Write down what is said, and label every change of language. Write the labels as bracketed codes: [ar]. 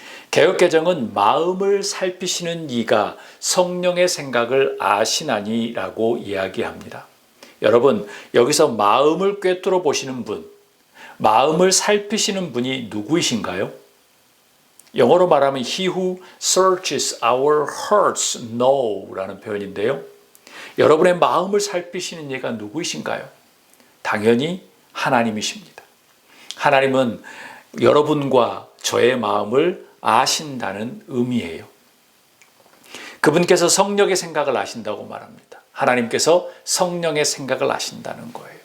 [ko] 개역개정은 마음을 살피시는 이가 성령의 생각을 아시나니라고 이야기합니다. 여러분, 여기서 마음을 꿰뚫어 보시는 분, 마음을 살피시는 분이 누구이신가요? 영어로 말하면 [en] He who searches our hearts know [ko] 라는 표현인데요. 여러분의 마음을 살피시는 이가 누구이신가요? 당연히 하나님이십니다. 하나님은 여러분과 저의 마음을 아신다는 의미예요. 그분께서 성령의 생각을 아신다고 말합니다. 하나님께서 성령의 생각을 아신다는 거예요.